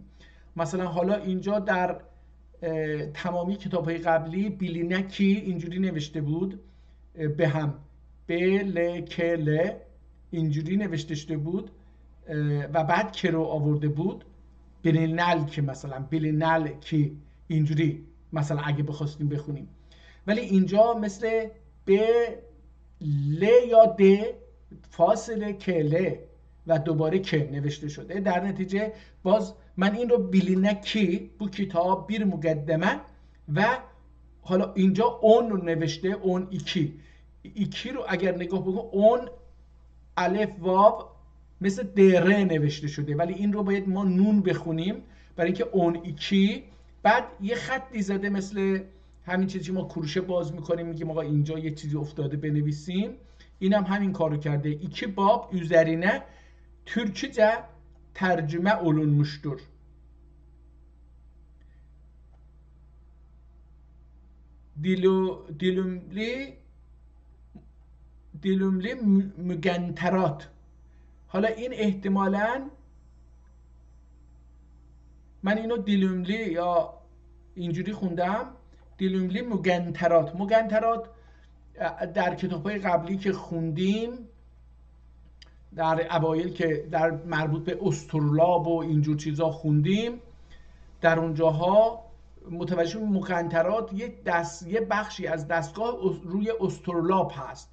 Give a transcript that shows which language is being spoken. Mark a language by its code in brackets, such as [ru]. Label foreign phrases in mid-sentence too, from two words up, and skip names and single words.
[fa] مثلا حالا اینجا در تمامی کتاب های قبلی بیلینکی اینجوری نوشته بود، به هم بل کل اینجوری نوشته شده بود و بعد که رو آورده بود بلینل که مثلا بلینل که اینجوری مثلا اگه بخواستیم بخونیم. ولی اینجا مثل ب ل یا د فاصله کل و دوباره که نوشته شده. در نتیجه باز من این رو بیلینکی [tr] bu kitap bir müqəddəmə [fa] و حالا اینجا اون رو نوشته، اون ایکی رو اگر نگاه بکن اون الف واو مثل دره نوشته شده، ولی این رو باید ما نون بخونیم برای اینکه اون ایکی. بعد یه خطی زده مثل همین چیزی که ما کروشه باز میکنیم میگیم آقا اینجا یه چیزی افتاده بنویسیم، اینم همین کارو کرده. [tr] 2 bab üzerine Türkçe tercüme olunmuştur. Dilümli mügenterat. [fa] حالا این احتمالاً من اینو دیلوملی یا اینجوری خوندم، دیلوملی مگنترات در کتاب‌های قبلی که خوندیم در اوایل که در مربوط به استرلاب و اینجور چیزا خوندیم، در اونجاها متوجه مگنترات یه بخشی از دستگاه روی استرلاب هست.